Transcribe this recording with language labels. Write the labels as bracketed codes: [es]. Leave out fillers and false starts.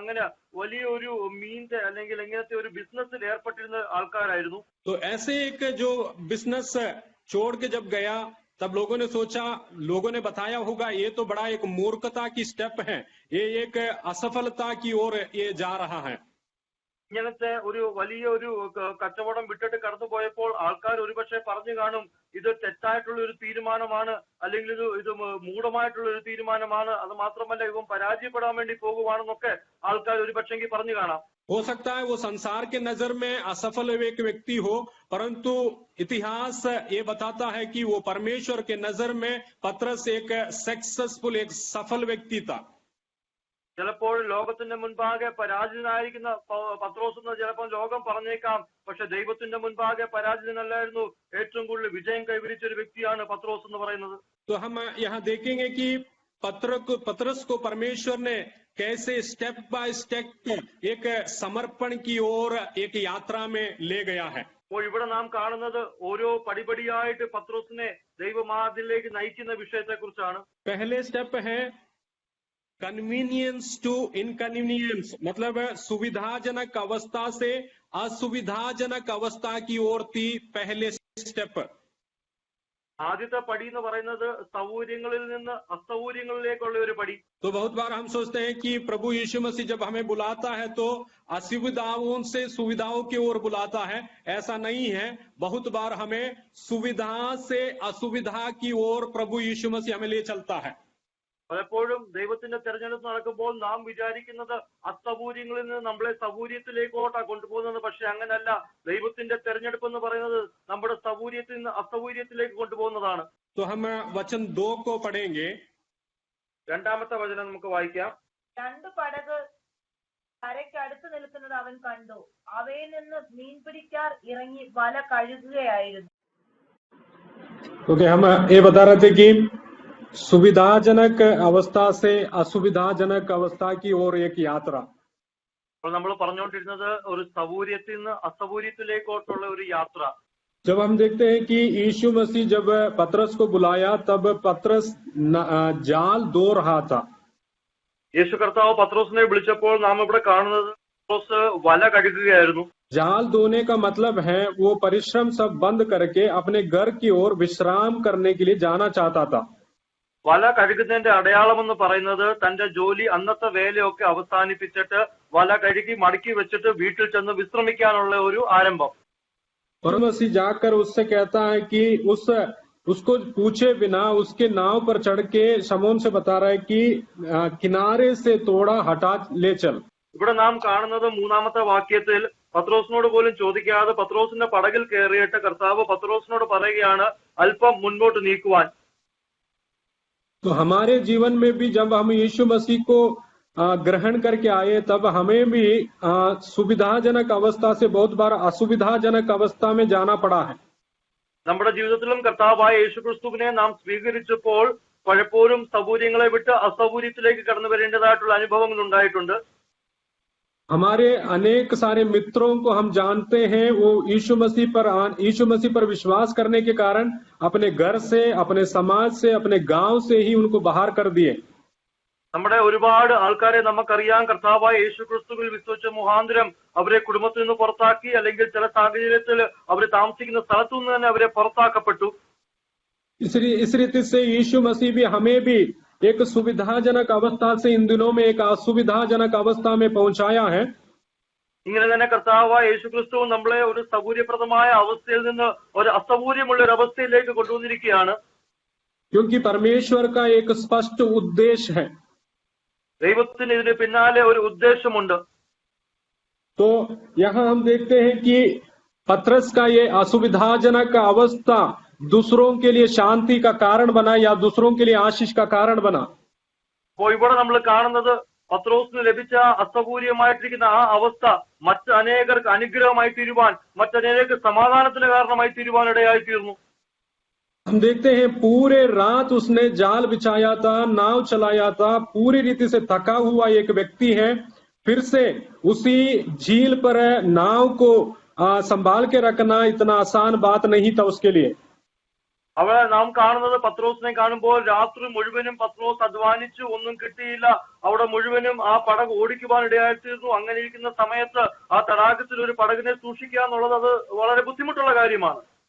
[ml] അങ്ങനെ വലിയൊരു മീനിന്റെ അല്ലെങ്കിൽ ഇങ്ങനത്തെ ഒരു ബിസിനസ്സിൽ ഏർപ്പെട്ടിരുന്ന ആൾക്കാരായിരുന്നു. [hi] तो ऐसे एक जो बिजनेस छोड़ के जब गया, तब लोगों ने सोचा, लोगों ने बताया होगा ये तो बड़ा एक मूर्खता की स्टेप है, ये एक असफलता की ओर ये जा रहा है। [ml] ഇങ്ങനത്തെ ഒരു വലിയ ഒരു കച്ചവടം വിട്ടിട്ട് കടന്നു പോയപ്പോൾ ആൾക്കാർ ഒരുപക്ഷെ പറഞ്ഞു കാണും, ഇത് തെറ്റായിട്ടുള്ള ഒരു തീരുമാനമാണ്, അല്ലെങ്കിൽ ഇത് മൂഢമായിട്ടുള്ള ഒരു തീരുമാനമാണ്, അത് മാത്രമല്ല ഇവൻ പരാജയപ്പെടാൻ വേണ്ടി പോകുവാണെന്നൊക്കെ ആൾക്കാർ ഒരുപക്ഷെങ്കിൽ പറഞ്ഞു കാണാം. [hi] हो सकता है वो संसार के नजर में असफल एक व्यक्ति हो, परंतु इतिहास ये बताता है कि वो परमेश्वर के नजर में पतरस एक सक्सेसफुल, एक सफल व्यक्ति था। [ml] ചിലപ്പോൾ ലോകത്തിന്റെ മുൻപാകെ പരാജിതനായിരിക്കുന്ന പത്രോസ് എന്ന് ചിലപ്പോൾ ലോകം പറഞ്ഞേക്കാം, പക്ഷെ ദൈവത്തിന്റെ മുൻപാകെ പരാജിതനല്ലായിരുന്നു, ഏറ്റവും കൂടുതൽ വിജയം കൈവരിച്ച ഒരു വ്യക്തിയാണ് പത്രോസ് എന്ന് പറയുന്നത്. [hi] तो हम यहाँ देखेंगे कि पतरस को परमेश्वर ने कैसे स्टेप बाय स्टेप एक समर्पण की ओर एक यात्रा में ले गया है। [ml] അപ്പോൾ ഇവിടെ നാം കാണുന്നത് ഓരോ പടിപടിയായിട്ട് പത്രോസിനെ ദൈവമാർഗത്തിലേക്ക് നയിക്കുന്ന വിഷയത്തെ കുറിച്ചാണ്. [hi] पहले स्टेप है [en] convenience to inconvenience, [hi] मतलब सुविधाजनक अवस्था से असुविधाजनक अवस्था की ओर थी पहले स्टेप। [ml] ആദ്യത്തെ പടി എന്ന് പറയുന്നത് സൗകര്യങ്ങളിൽ നിന്ന് അസൗകര്യങ്ങളിലേക്കുള്ള ഒരു പടി. [hi] तो बहुत बार हम सोचते हैं कि प्रभु यीशु मसीह जब हमें बुलाता है तो असुविधाओं से सुविधाओं की ओर बुलाता है, ऐसा नहीं है। बहुत बार हमें सुविधा से असुविधा की ओर प्रभु यीशु मसीह हमें ले चलता है। [ml] പലപ്പോഴും ദൈവത്തിന്റെ തെരഞ്ഞെടുപ്പ് നടക്കുമ്പോൾ നാം വിചാരിക്കുന്നത് അസൗകര്യങ്ങളിൽ നിന്ന് നമ്മളെ സൗകര്യത്തിലേക്കോട്ടാ കൊണ്ടുപോകുന്നത്, പക്ഷെ അങ്ങനല്ല. ദൈവത്തിന്റെ തെരഞ്ഞെടുപ്പ് എന്ന് പറയുന്നത് നമ്മുടെ സൗകര്യത്തിൽ നിന്ന് അസൗകര്യത്തിലേക്ക് കൊണ്ടുപോകുന്നതാണ്. [hi] तो हम वचन 2 को पढ़ेंगे। [ml] രണ്ടാമത്തെ വചനം നമുക്ക് വായിക്കാം. രണ്ടു പടക് കരയ്ക്ക് അടുത്ത് നിൽക്കുന്നത് അവൻ കണ്ടു, അവയിൽ നിന്ന് മീൻ പിടിക്കാർ ഇറങ്ങി വല കഴുകുകയായിരുന്നു. [hi] ओके, हम ये बता रहे थे कि सुविधाजनक अवस्था से असुविधाजनक अवस्था की ओर एक यात्रा। [ml] അപ്പോൾ നമ്മൾ പറഞ്ഞുകൊണ്ടിരുന്നത് ഒരു സൗകര്യത്തിൽ നിന്ന് അസൗകര്യത്തിലേക്കോട്ടുള്ള ഒരു യാത്ര. [hi] जब हम देखते हैं कि यीशु मसीह जब पतरस को बुलाया तब पतरस जाल दो रहा था। [ml] യേശു കർത്താവ് പത്രോസിനെ വിളിച്ചപ്പോൾ നാം ഇവിടെ കാണുന്നത് പത്രോസ് വല കഴുകുകയായിരുന്നു. [hi] जाल धोने का मतलब है वो परिश्रम सब बंद करके अपने घर की ओर विश्राम करने के लिए जाना चाहता था। [ml] വല കഴുകുന്നതിന്റെ അടയാളം എന്ന് പറയുന്നത് തന്റെ ജോലി അന്നത്തെ വേലയൊക്കെ അവസാനിപ്പിച്ചിട്ട് വല കഴുകി മടക്കി വെച്ചിട്ട് വീട്ടിൽ ചെന്ന് വിശ്രമിക്കാനുള്ള ഒരു ആരംഭം. [hi] और मसीह जाकर उससे कहता है कि उसको पूछे बिना उसके नाव पर चढ़ के शमौन से बता रहा है कि किनारे से थोड़ा हटा ले चल। [ml] ഇവിടെ നാം കാണുന്നത് മൂന്നാമത്തെ വാക്യത്തിൽ പത്രോസിനോട് പോലും ചോദിക്കാതെ പത്രോസിന്റെ പടകിൽ കയറിയിട്ട് കർത്താവ് പത്രോസിനോട് പറയുകയാണ് അല്പം മുൻപോട്ട് നീക്കുവാൻ. [hi] तो हमारे जीवन में भी जब हम यीशु मसीह को ग्रहण करके आए तब हमें भी सुविधाजनक अवस्था से बहुत बार असुविधाजनक अवस्था में जाना पड़ा है। [ml] നമ്മുടെ ജീവിതത്തിലും കർത്താവായ യേശുക്രിസ്തുവിനെ നാം സ്വീകരിച്ചപ്പോൾ പലപ്പോഴും സൗകര്യങ്ങളെ വിട്ട് അസൗകര്യത്തിലേക്ക് കടന്നു വരേണ്ടതായിട്ടുള്ള അനുഭവങ്ങൾ ഉണ്ടായിട്ടുണ്ട്. [hi] हमारे अनेक सारे मित्रों को हम जानते हैं, वो यीशु मसीह पर विश्वास करने के कारण अपने घर से, अपने समाज से, अपने गांव से ही उनको बाहर कर दिए। [ml] നമ്മുടെ ഒരുപാട് ആൾക്കാരെ നമുക്കറിയാം, കർത്താവായ യേശുക്രിസ്തുവിൽ വിശ്വസിച്ച മുഖാന്തരം അവരെ കുടുംബത്തിൽ നിന്ന് പുറത്താക്കി, അല്ലെങ്കിൽ ചില സാഹചര്യത്തിൽ അവർ താമസിക്കുന്ന സ്ഥലത്തു നിന്ന് തന്നെ അവരെ പുറത്താക്കപ്പെട്ടു. [hi] इस रीति से यीशु मसीह भी हमें भी एक सुविधाजनक अवस्था से इन दिनों में एक असुविधाजनक अवस्था में पहुंचाया है। [ml] ഇങ്ങനെ തന്നെ കർത്താവായ യേശുക്രിസ്തു നമ്മളെ ഒരു സൗകര്യപ്രദമായ അവസ്ഥയിൽ നിന്ന് ഒരു അസൗകര്യമുള്ള ഒരു അവസ്ഥയിലേക്ക് കൊണ്ടുവന്നിരിക്കുകയാണ്. [hi] क्योंकि परमेश्वर का एक स्पष्ट उद्देश्य है। [ml] ദൈവത്തിന് ഇതിന് പിന്നാലെ ഒരു ഉദ്ദേശമുണ്ട്. [hi] तो यहाँ हम देखते हैं कि पतरस का ये असुविधाजनक अवस्था दूसरों के लिए शांति का कारण बना या दूसरों के लिए आशीष का कारण बना। [ml] അപ്പോൾ ഇവിടെ നമ്മൾ കാണുന്നത് പത്രോസിന് ലഭിച്ച അസൗകര്യമായിട്ടിരിക്കുന്ന ആ അവസ്ഥ മറ്റനേകർക്ക് അനുഗ്രഹമായി തീരുവാൻ, മറ്റനേകർക്ക് സമാധാനത്തിന് കാരണമായി തീരുവാൻ ഇടയായി തീർന്നു. [hi] हम देखते हैं पूरे रात उसने जाल बिछाया था, नाव चलाया था, पूरी रीति से थका हुआ एक व्यक्ति है, फिर से उसी झील पर नाव को संभाल के रखना इतना आसान बात नहीं था उसके लिए। [ml] അവിടെ നാം കാണുന്നത് പത്രോസിനെ കാണുമ്പോൾ രാത്രി മുഴുവനും പത്രോസ് അധ്വാനിച്ചു, ഒന്നും കിട്ടിയില്ല. അവിടെ മുഴുവനും ആ പടക് ഓടിക്കുവാൻ ഇടയായിത്തീർന്നു. അങ്ങനെ ഇരിക്കുന്ന സമയത്ത് ആ തടാകത്തിൽ ഒരു പടകിനെ സൂക്ഷിക്കുക എന്നുള്ളത് അത് വളരെ ബുദ്ധിമുട്ടുള്ള കാര്യമാണ്.